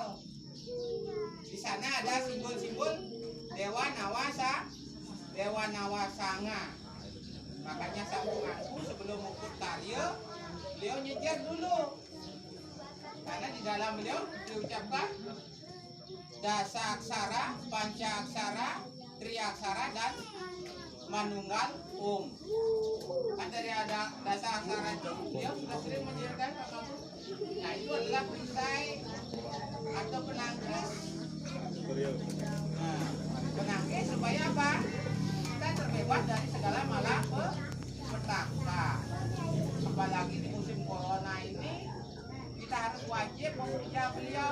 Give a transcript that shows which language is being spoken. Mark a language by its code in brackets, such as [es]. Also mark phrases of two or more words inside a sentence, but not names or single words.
[id] Di sana ada simbol-simbol Dewa Nawasanga. Makanya sang pengaku sebelum mukut karya, beliau nyejer dulu. Karena di dalam beliau diucapkan dasa aksara, panca aksara, triaksara, dan manunggal kan dari ada dasa aksara itu beliau sudah sering menjelaskan Pak. Nah itu adalah perisai atau penangkis. Nah, penangkis supaya apa? Kita terbebas dari segala malapetaka. Apalagi di musim corona ini kita harus wajib memuja beliau.